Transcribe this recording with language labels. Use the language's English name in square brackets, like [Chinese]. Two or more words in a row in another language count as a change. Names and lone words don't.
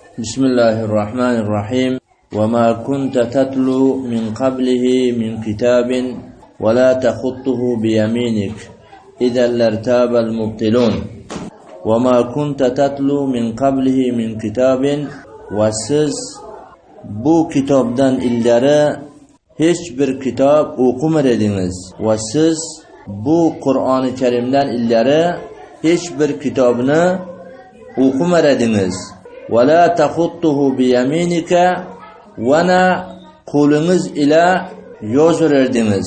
[Arabic] بسم الله الرحمن الرحيم وما كنت تتلو من قبله من كتاب ولا تخطه بيمينك إذا لارتاب المبطلون وما كنت تتلو من قبله من كتاب وسز [Uzbek] bu kitobdan ilgari hech bir kitob o'qimadingiz va siz bu Qur'oni Karimdan ilgari hech bir kitobni o'qimadingiz. [Arabic] ولا تخطه بيمينك [Uzbek] va na qo'lingiz ila yozurdingiz.